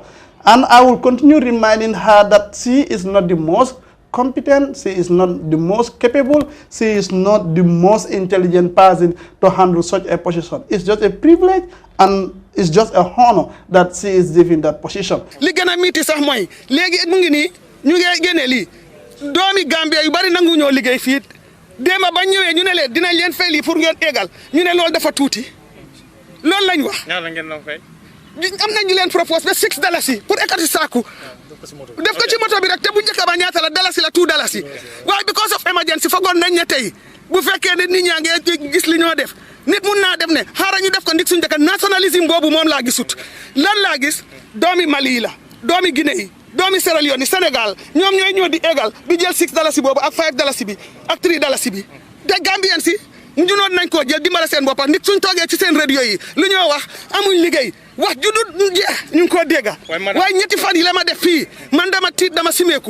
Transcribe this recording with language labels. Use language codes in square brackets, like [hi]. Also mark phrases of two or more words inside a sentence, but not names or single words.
[en] And I will continue reminding her that she is not the most competent, she is not the most capable, she is not the most intelligent person to handle such a position. It's just a privilege and it's just a honor that she is given that position. [wo] Li gëna miti sax moy légui mu ngi ni ñu ngi gëné li doomi Gambia yu bari nangu ñoo liggéey fi déma ba ñëwé ñu né leen dinañ leen fay li pour ngeen égal ñu né lool dafa tuuti lool lañ wax ñaata ngeen la fay am nañu leen propose ba $6 pour ekati saaku def ko ci moto bi rek te bu ñëk ba ñaata la dalasi la $2 waaye [en] because of emergency [wo] fagoon nañ ne tey bu fekkee ne nit ñaa ngi gis li ñoo def nit mun naa dem ne xaaral ñu def ko ndik suñu dëkk nationalisme boobu moom laa gisut lan laa gis doomi Mali la doomi Guinée yi doomi Sierra Leone Sénégal ñoom ñooy ñoo di égal di jël $6 boobu ak $5 bi ak $3 bi te Gambien si ñu noon nañ ko jël dimbale seen boppam nit suñ toogee ci seen radio yi lu ñoo wax amuñ liggéey wax juddu jeex ñu ngi ko dégga waaye ñetti fan yi la ma def fii man dama tiit dama simeeku